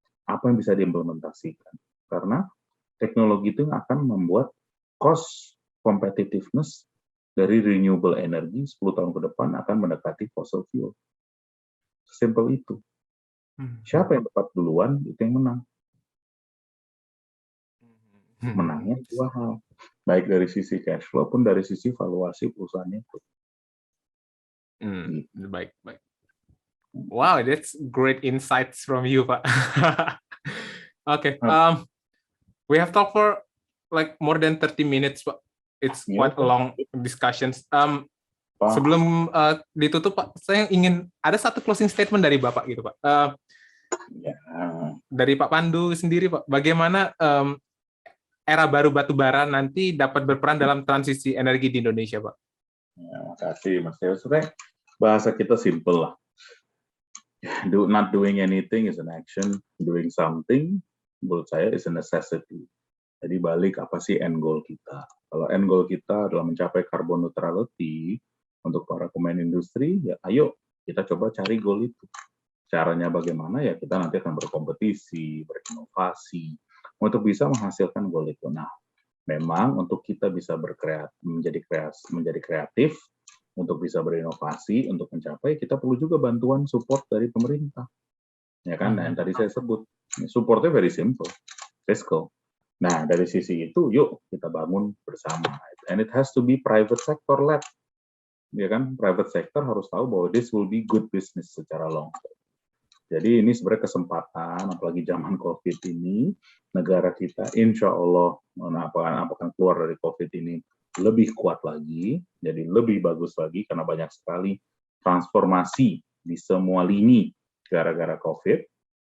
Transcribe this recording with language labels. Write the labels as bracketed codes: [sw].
[id] Apa yang bisa diimplementasikan. Karena teknologi itu akan membuat cost competitiveness dari renewable energy 10 tahun ke depan akan mendekati fossil fuel. Simple itu. Siapa yang tepat duluan, itu yang menang. Menangnya dua hal. Baik dari sisi cash flow pun dari sisi valuasi perusahaannya itu. Baik. [en] Wow, that's great insights from you, Pak. Okay, we have talked for like more than 30 minutes, Pak. It's quite a long discussions. [id] Sebelum ditutup, Pak, saya ingin ada satu closing statement dari Bapak gitu, Pak. Ya, Dari Pak Pandu sendiri, Pak, bagaimana era baru batu bara nanti dapat berperan dalam transisi energi di Indonesia, Pak? ya, makasih Mas Teo. Sebenarnya bahasa kita simple lah. [en] Not doing anything is an action, doing something [id] menurut saya [en] is a necessity. [id] Jadi balik apa sih end goal kita? Kalau end goal kita adalah mencapai carbon neutrality untuk para pemain industri, ya ayo kita coba cari goal itu. Caranya bagaimana ya kita nanti akan berkompetisi, berinovasi untuk bisa menghasilkan goal itu. Nah, memang untuk kita bisa menjadi kreatif, untuk bisa berinovasi, untuk mencapai kita perlu juga bantuan support dari pemerintah. Ya kan? Nah, yang tadi saya sebut, supportnya [en] very simple, [id] fiscal. Nah, dari sisi itu, yuk kita bangun bersama. [en] And it has to be private sector led. [id] Ya kan? [en] Private sector [id] harus tahu bahwa [en] this will be good business [id] secara [en] long term. [id] Jadi ini sebenarnya kesempatan, apalagi zaman COVID ini, negara kita insya Allah akan keluar dari COVID ini lebih kuat lagi, jadi lebih bagus lagi, karena banyak sekali transformasi di semua lini gara-gara COVID.